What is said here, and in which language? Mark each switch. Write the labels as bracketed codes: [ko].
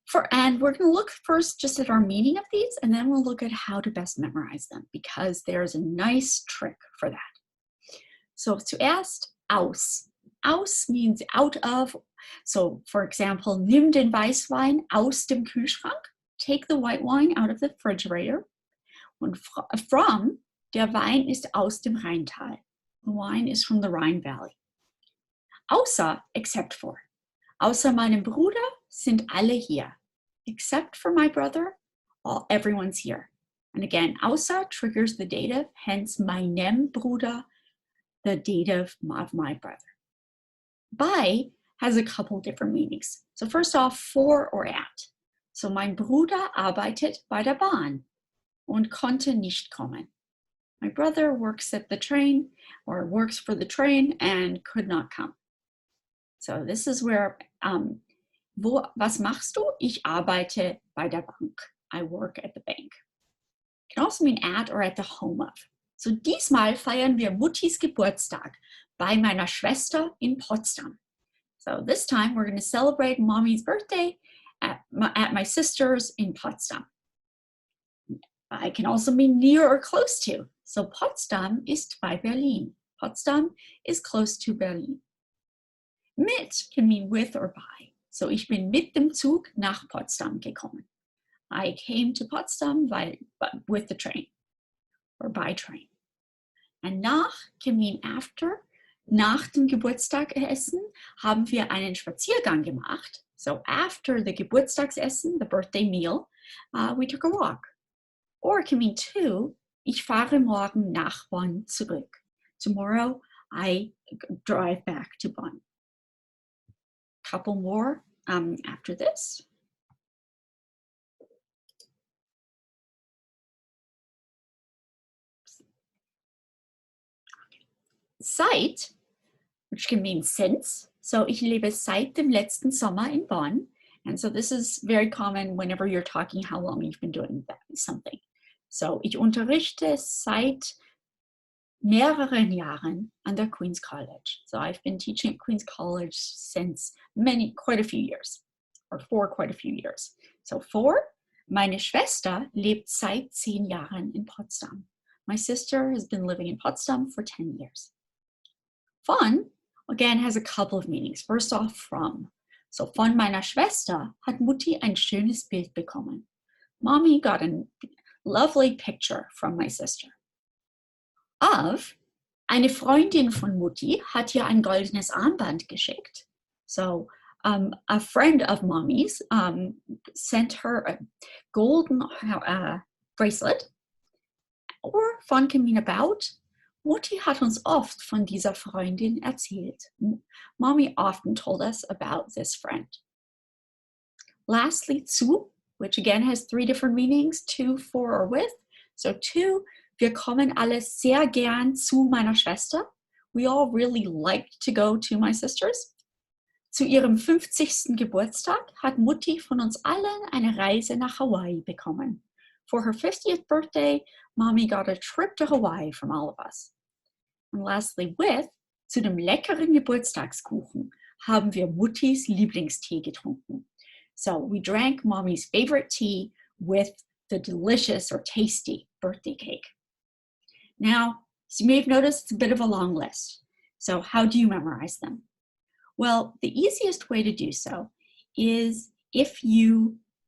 [en] And we're going to look first just at our meaning of these, and then we'll look at how to best memorize them, because there's a nice trick for that. So [de] zuerst aus. [en] Aus means out of. So for example, [de] nimm den Weißwein aus dem Kühlschrank. [en] Take the white wine out of the refrigerator. [de] Und from, der Wein ist aus dem Rheintal. [en] The wine is from the Rhine Valley. Außer, except for. [de] Außer meinem Bruder sind alle hier. [en] Except for my brother, everyone's here. And again, außer triggers the dative, hence meinem Bruder, the dative of my brother. Bei has a couple different meanings. So first off, for or at. [de] So mein Bruder arbeitet bei der Bahn und konnte nicht kommen. [en] My brother works at the train or works for the train and could not come. So this is where, [de] was machst du? Ich arbeite bei der Bank. [en] I work at the bank. It can also mean at or at the home of. [de] So diesmal feiern wir Muttis Geburtstag bei meiner Schwester in Potsdam. [en] So this time we're going to celebrate Mommy's birthday at my sister's in Potsdam. It can also mean near or close to. So [de] Potsdam ist bei Berlin. [en] Potsdam is close to Berlin. [de] Mit [en] can mean with or by. [de] So ich bin mit dem Zug nach Potsdam gekommen. [en] I came to Potsdam with the train or by train. And nach can mean after. [de] Nach dem Geburtstagsessen haben wir einen Spaziergang gemacht. [en] So after the Geburtstagsessen, the birthday meal, we took a walk. Or it can mean to, [de] ich fahre morgen nach Bonn zurück. [en] Tomorrow I drive back to Bonn. Couple more after this. Seit, which can mean since. [de] So ich lebe seit dem letzten Sommer in Bonn. [en] And so this is very common whenever you're talking how long you've been doing something. [de] So ich unterrichte seit mehreren Jahren an der Queen's College. [en] So I've been teaching at Queen's College since quite a few years, or for quite a few years. [de] So for, meine Schwester lebt seit 10 Jahren in Potsdam. [en] My sister has been living in Potsdam for 10 years. Von, again, has a couple of meanings. First off, from. [de] So von meiner Schwester hat Mutti ein schönes Bild bekommen. [en] Mommy got a lovely picture from my sister. [de] Of, eine Freundin von Mutti hat ihr ein goldenes Armband geschickt. [en] So a friend of Mommy's sent her a golden bracelet. Or von can mean about. [de] Mutti hat uns oft von dieser Freundin erzählt. [en] Mommy often told us about this friend. Lastly, zu, which again has 3 different meanings, to, for, or with. [de] So to, wir kommen alle sehr gern zu meiner Schwester. [en] We all really like to go to my sister's. [de] Zu ihrem 50. Geburtstag hat Mutti von uns allen eine Reise nach Hawaii bekommen. [en] For her 50th birthday, Mommy got a trip to Hawaii from all of us. And lastly, with, [de] zu dem leckeren Geburtstagskuchen haben wir Muttis Lieblingstee getrunken. [en] So we drank Mommy's favorite tea with the delicious or tasty birthday cake. Now, as you may have noticed, it's a bit of a long list. So how do you memorize them? Well, the easiest way to do so is if you